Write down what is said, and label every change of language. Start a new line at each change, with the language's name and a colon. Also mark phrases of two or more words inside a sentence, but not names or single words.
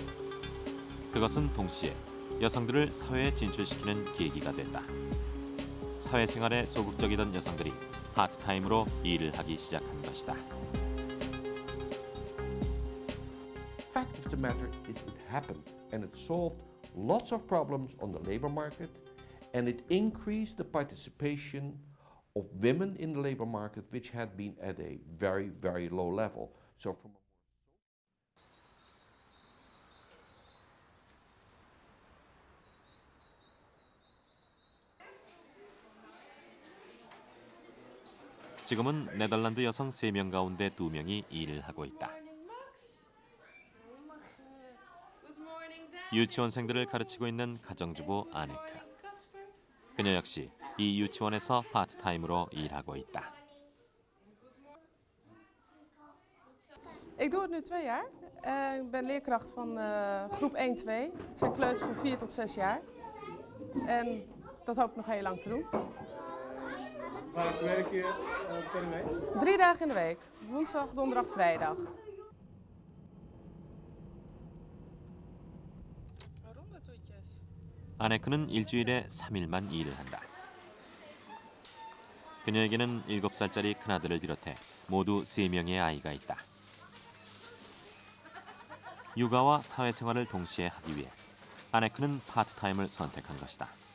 Korean: 그것은 동시에 여성들을 사회에 진출시키는 계기가 됐다. 사회생활에 소극적이던 여성들이 파트타임으로 일을 하기 시작한 것이다.
English: Fact of the matter is it happened and it solved lots of problems on the labor market and it increased the participation of women in the labor market which had been at a very, very low level. So from
Korean: 지금은 네덜란드 여성 3명 가운데 2명이 일을 하고 있다. 유치원생들을 가르치고 있는 가정주부 아네크. 그녀 역시 이 유치원에서 파트타임으로 일하고 있다.
Dutch: Ik doe het nu 2 jaar. Ik ben leerkracht van groep 1-2. Het zijn kleuters van 4 tot 6 jaar. En dat hoop ik nog heel lang te doen. Waar werk je per week? 3 dagen in de week. Woensdag, donderdag, vrijdag.
Korean: 아네크는 일주일에 3일만 일을 한다. 그녀에게는 7살짜리 큰아들을 비롯해 모두 3명의 아이가 있다. 육아와 사회생활을 동시에 하기 위해 아네크는 파트타임을 선택한 것이다.